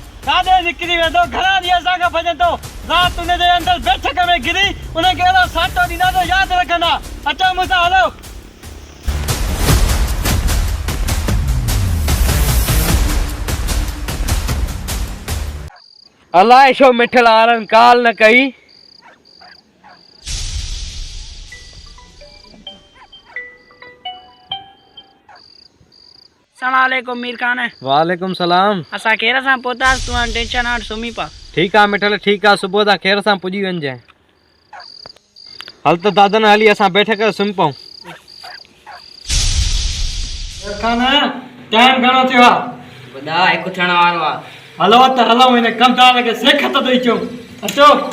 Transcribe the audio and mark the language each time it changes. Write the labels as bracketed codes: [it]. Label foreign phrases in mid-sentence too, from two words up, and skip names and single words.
[sd] कादे निकरी वेंदो घणा ॾींहं असांखां भॼंदो राति उन जे अंदरि बैठक में गिरी उनखे अहिड़ो साटो ॾींदा त यादि रखंदा अचो मूंसां हलो अलाए छो मिठल आरन काल न कई सलामकुम मीर खान वालेकुम सलाम असा केर सां पहुतास तू टेंशन हट सुमी पा ठीक आ मिठल ठीक आ सुबह ता खैर सां पुजी वञजे हल त दादन हली असां बैठे करे सुम पऊं खान टाइम घणो थियो आ बुधा हिकु थियण वारो आ हलो त हलो इन कमदार के सेख त ॾेई अचूं अचो